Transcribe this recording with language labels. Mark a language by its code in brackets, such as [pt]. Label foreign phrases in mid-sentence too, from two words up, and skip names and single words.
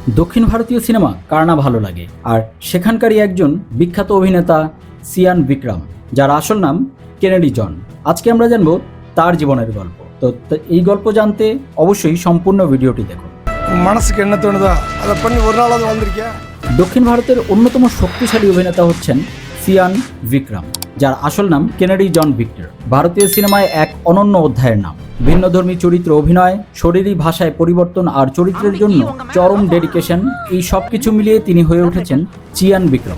[bn] দক্ষিণ ভারতীয় সিনেমা কার না ভালো লাগে, আর সেখানকারই একজন বিখ্যাত অভিনেতা সিয়ান বিক্রম, যার আসল নাম কেনেডি জন। আজকে আমরা জানবো তার জীবনের গল্প। তো এই গল্প জানতে অবশ্যই সম্পূর্ণ ভিডিওটি দেখুন। [ta] মনসুকে என்ன தோணுதோ அதை பண்ணி ஒரு நாளாவது வந்திருக்கியா? [bn] দক্ষিণ ভারতের অন্যতম শক্তিশালী অভিনেতা হচ্ছেন সিয়ান বিক্রম, যার আসল নাম কেনেডি জন ভিক্টর। ভারতীয় সিনেমায় এক অনন্য অধ্যায়ের নাম। ভিন্নধর্মী চরিত্র অভিনয়, শরীরী ভাষায় পরিবর্তন আর চরিত্রের জন্য চরম ডেডিকেশন, এই সব কিছু মিলিয়ে তিনি হয়ে উঠেছেন চিয়ান বিক্রম।